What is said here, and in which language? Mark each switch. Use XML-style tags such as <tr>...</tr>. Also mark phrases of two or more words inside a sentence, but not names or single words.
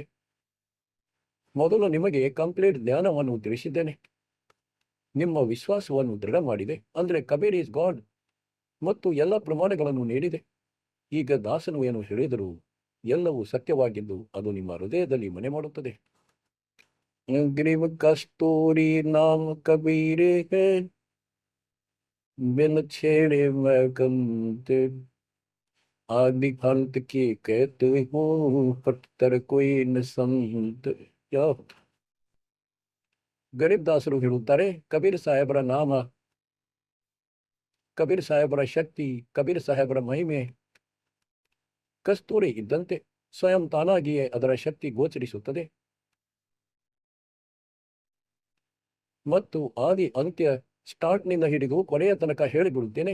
<kn>ಮೊದಲು ನಿಮಗೆ ಕಂಪ್ಲೀಟ್ ಜ್ಞಾನವನ್ನು ತಿಳಿಸಿದ್ದೇನೆ, ನಿಮ್ಮ ವಿಶ್ವಾಸವನ್ನು ದೃಢ ಮಾಡಿದೆ. ಅಂದ್ರೆ</kn> <en>Kabir is God</en> <kn>ಮತ್ತು ಎಲ್ಲ ಪ್ರಮಾಣಗಳನ್ನು ನೀಡಿದೆ. ಈಗ ದಾಸನು ಏನು ಹೇಳಿದರು ಎಲ್ಲವೂ ಸತ್ಯವಾಗಿದ್ದು ಅದು ನಿಮ್ಮ ಹೃದಯದಲ್ಲಿ ಮನೆ ಮಾಡುತ್ತದೆ.</kn> <hi>ग्रीव कस्तूरी नाम कबीरे हे, बिन छेड़े मैं गमते, आदि अंत की कहते हूँ, पत्थर कोई न समझते.</hi> <kn>ಗರೀಬ್ ದಾಸರು ಹೇಳುತ್ತಾರೆ, ಕಬೀರ್ ಸಾಹೇಬರ ನಾಮ, ಕಬೀರ್ ಸಾಹೇಬರ ಶಕ್ತಿ, ಕಬೀರ್ ಸಾಹೇಬರ ಮಹಿಮೆ ಕಸ್ತೂರಿ ಇದ್ದಂತೆ ಸ್ವಯಂ ತಾನಾಗಿಯೇ ಅದರ ಶಕ್ತಿ ಗೋಚರಿಸುತ್ತದೆ. ಮತ್ತು ಆದಿ ಅಂತ್ಯ, ಸ್ಟಾರ್ಟ್ನಿಂದ ಹಿಡಿದು ಕೊನೆಯ ತನಕ ಹೇಳಿಬಿಡುತ್ತೇನೆ.</kn>